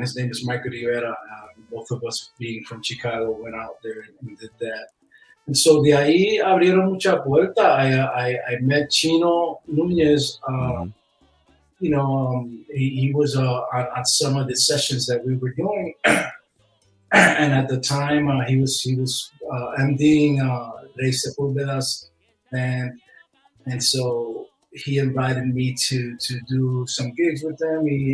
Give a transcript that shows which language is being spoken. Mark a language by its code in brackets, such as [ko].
[en] His name is Michael Rivera. Both of us being from Chicago went out there and did that. And so [es] de ahí abrieron mucha puerta. [en] I met Chino Núñez. You know, he was on some of the sessions that we were doing. And at the time, he was MDing Rey Sepúlveda's band, and so he invited me to do some gigs with them.